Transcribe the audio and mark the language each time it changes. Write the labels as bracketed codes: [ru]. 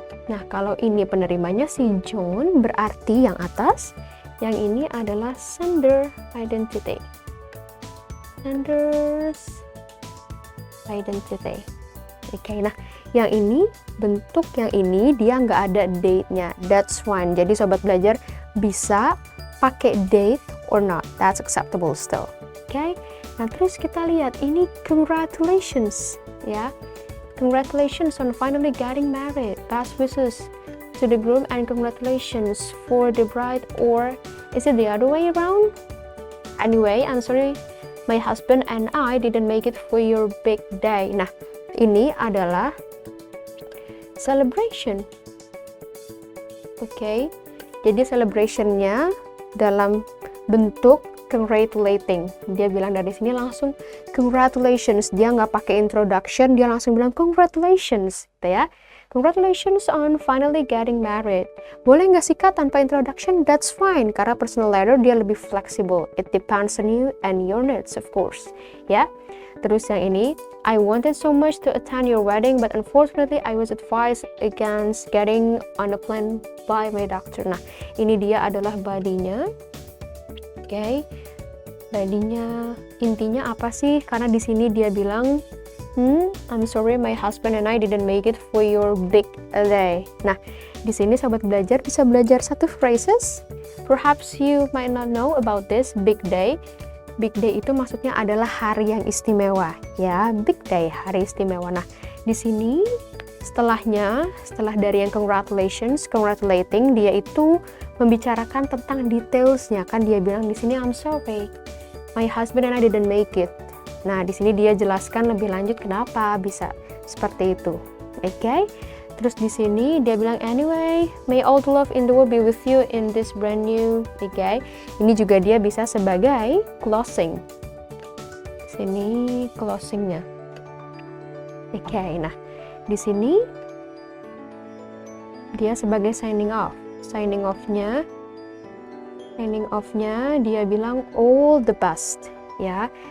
[id] Nah, kalau ini penerimanya si John, berarti yang atas, yang ini adalah sender identity. [en] Sender's identity. [id] Oke, nah yang ini, bentuk yang ini dia nggak ada date-nya. That's fine. Jadi sobat belajar bisa pakai date or not. That's acceptable still. Oke. Nah, terus kita lihat ini congratulations ya. [en] Congratulations on finally getting married. Best wishes to the groom and congratulations for the bride, or is it the other way around? Anyway, I'm sorry my husband and I didn't make it for your big day. [id] Nah, ini adalah celebration. Oke. Jadi celebrationnya dalam bentuk congratulating. Dia bilang dari sini langsung congratulations. Dia nggak pakai introduction, dia langsung bilang congratulations, gitu ya. Congratulations on finally getting married. Boleh nggak sih Kak tanpa introduction? [en] That's fine, karena personal letter dia lebih flexible. It depends on you and your needs, of course. Ya. Terus yang ini, I wanted so much to attend your wedding, but unfortunately I was advised against getting on a plane by my doctor. [id] Nah, ini dia adalah body-nya. Oke, badinya intinya apa sih? [en] Karena di sini dia bilang, I'm sorry my husband and I didn't make it for your big day. [id] Nah, di sini sobat belajar bisa belajar satu phrases. [en] Perhaps you might not know about this big day. [id] Big day itu maksudnya adalah hari yang istimewa, ya. Big day, hari istimewa. Nah, di sini setelah dari yang congratulations, congratulating, dia itu membicarakan tentang detailsnya. [en] Kan dia bilang di sini I'm sorry my husband and I didn't make it. [id] Nah, di sini dia jelaskan lebih lanjut kenapa bisa seperti itu. Oke. [en] Terus di sini dia bilang anyway, may all the love in the world be with you in this brand new. [id] Oke. Ini juga dia bisa sebagai closing. Sini closingnya. Oke. Nah, di sini dia sebagai signing off. Signing off-nya dia bilang all the best, ya.